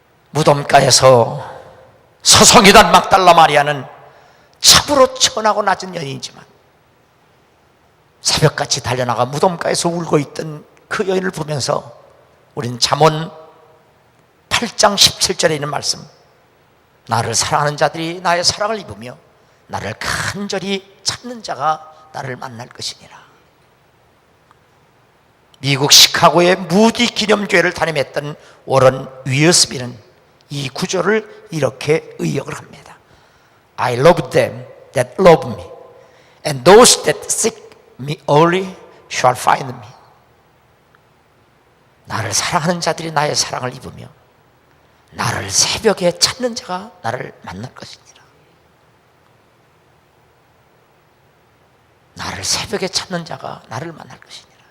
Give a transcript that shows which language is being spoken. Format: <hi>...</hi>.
<ko>무덤가에서 서성이던 막달라 마리아는 참으로 천하고 낮은 여인이지만 새벽같이 달려나가 무덤가에서 울고 있던 그 여인을 보면서 우리는 잠언 8장 17절에 있는 말씀, 나를 사랑하는 자들이 나의 사랑을 입으며 나를 간절히 찾는 자가 나를 만날 것이니라. 미국 시카고의 무디 기념교회를 담임했던 워런 위어스비는 이 구절을 이렇게 의역을 합니다.</ko> <en>I love them that love me, and those that seek me early shall find me.</en> <ko>나를 사랑하는 자들이 나의 사랑을 입으며 나를 새벽에 찾는 자가 나를 만날 것이니라. 나를 새벽에 찾는 자가 나를 만날 것이니라.</ko>